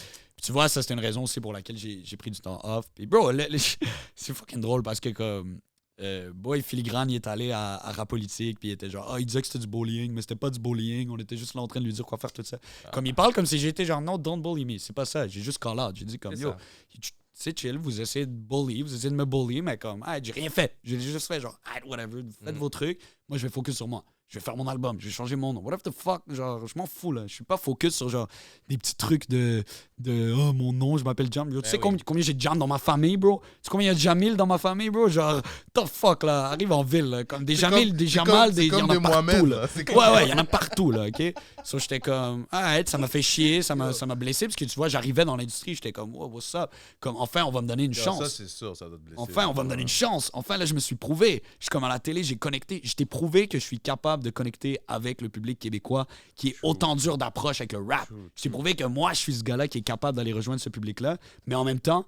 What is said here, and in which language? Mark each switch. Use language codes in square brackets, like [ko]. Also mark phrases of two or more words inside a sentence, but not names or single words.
[fr] Puis tu vois, ça c'était une raison aussi pour laquelle j'ai pris du temps off. Puis, bro, c'est fucking drôle parce que comme. Boy, Filigrane, il est allé à Rap Politique, puis il était genre, il disait que c'était du bullying, mais c'était pas du bullying, on était juste là en train de lui dire quoi faire, tout ça. Comme il parle comme si j'étais genre, non, [en] don't bully me, [fr] c'est pas ça, j'ai juste [en] call out, [fr] j'ai dit comme, C'est yo, ça. c'est chill, vous essayez de bully, vous essayez de me bully, mais comme, j'ai rien fait, j'ai juste fait genre, whatever, faites vos trucs, moi je vais focus sur moi. Je vais faire mon album, je vais changer mon nom. [en] Whatever the fuck, [fr] genre, je m'en fous, là. Je suis pas focus sur, genre, des petits trucs de oh, mon nom, je m'appelle Jam. Yo, tu sais oui. combien j'ai de Jam dans ma famille, bro? Tu sais combien il y a de Jamil dans ma famille, bro? Genre, [en] the fuck, [fr] là, arrive en ville, là. Comme des Jamil, des Jamal, il y en a partout, là. Ouais, il y en a partout, là, OK? So, j'étais comme, ça m'a fait chier, ça m'a blessé, parce que, tu vois, j'arrivais dans l'industrie, j'étais comme, [en] oh, what's up? [fr] Comme, enfin, on va me donner une chance. Ça, c'est sûr, ça doit te blesser. Enfin, on va me donner une chance. Enfin, là, je me suis prouvé. Je suis comme à la télé, j'ai connecté. Je t'ai prouvé que je suis capable de connecter avec le public québécois qui est autant dur d'approche avec le rap. Je t'ai prouvé que moi, je suis ce gars-là qui est capable d'aller rejoindre ce public-là. Mais en même temps,